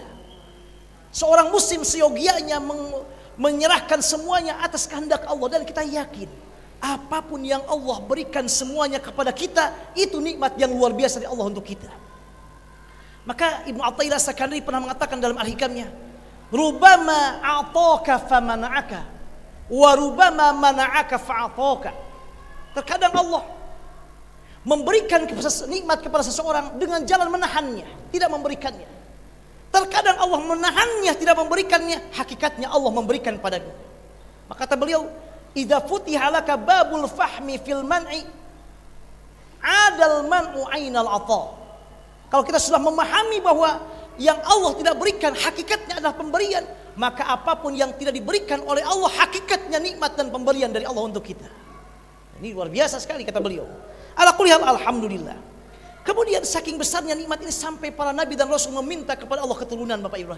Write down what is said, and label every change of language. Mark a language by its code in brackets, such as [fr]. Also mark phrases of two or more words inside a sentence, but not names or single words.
[id] Seorang muslim seyogianya menyerahkan semuanya atas kehendak Allah, dan kita yakin apapun yang Allah berikan semuanya kepada kita itu nikmat yang luar biasa dari Allah untuk kita. Maka Ibnu Athaillah Sakandari pernah mengatakan dalam Al-Hikamnya, [ar] ربما أعطاك فمنعك وربما منعك فأعطاك. [id] Terkadang Allah memberikan nikmat kepada seseorang dengan jalan menahannya, tidak memberikannya. Terkadang Allah menahannya, tidak memberikannya, hakikatnya Allah memberikan padanya. Maka kata beliau, [ar] إذا فتح لك باب الفهم في المنع عاد المنع عين العطاء. [id] Kalau kita sudah memahami bahwa yang Allah tidak berikan hakikatnya adalah pemberian, maka apapun yang tidak diberikan oleh Allah hakikatnya nikmat dan pemberian dari Allah untuk kita. Ini luar biasa sekali kata beliau. [ar] على كل حال، الحمد لله. [id] Kemudian saking besarnya nikmat ini sampai para nabi dan rasul meminta kepada Allah keturunan Bapak Ibrahim.